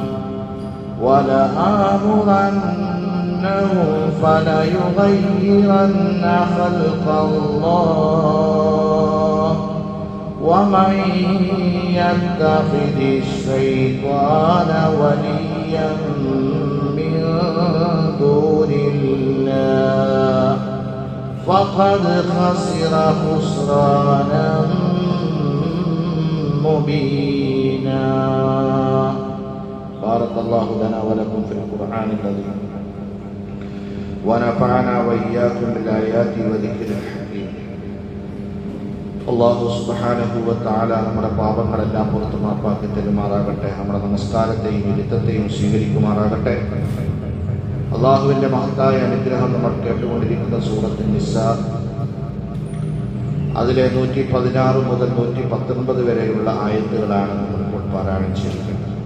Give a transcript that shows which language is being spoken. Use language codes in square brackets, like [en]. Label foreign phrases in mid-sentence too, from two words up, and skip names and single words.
[ar] ولآمرنهم فليغيرن خلق الله ومن يتخذ الشيطان وليا من دون الله فقد خسر خسرانا مبينا. بارك الله لنا ولكم في القرآن العظيم ونفعنا وإياكم بالآيات وذكر الحكيم. الله سبحانه وتعالى [ml] നമ്മുടെ പാപങ്ങളെല്ലാം പുറത്തു മാപ്പാക്കി തരുമാറാകട്ടെ. നമ്മുടെ നമസ്കാരത്തെയും ഇരുത്തത്തെയും സ്വീകരിക്കുമാറാകട്ടെ. അള്ളാഹുവിൻ്റെ മഹത്തായ അനുഗ്രഹം നമ്മൾ കേട്ടുകൊണ്ടിരിക്കുന്ന സൂറത്തുൻ നിസാ അതിലെ 116 മുതൽ 119 വരെയുള്ള ആയത്തുകളാണ് നമ്മളിപ്പോൾ പാരായണം ചെയ്യുന്നത്.